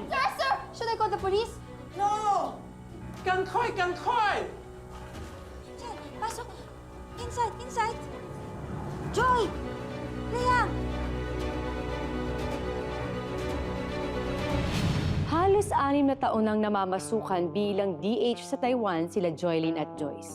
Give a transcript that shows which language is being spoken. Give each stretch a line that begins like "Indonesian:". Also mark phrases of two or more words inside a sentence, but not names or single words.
English: Yes, sir! Should I call the police? No!
Chinese: 赶快，赶快！
English: Chen, pasok! Inside, inside! Joy! Liang!
Filipino: Halos 6 na taon nang namamasukan bilang DH sa Taiwan sila Joylyn at Joyce.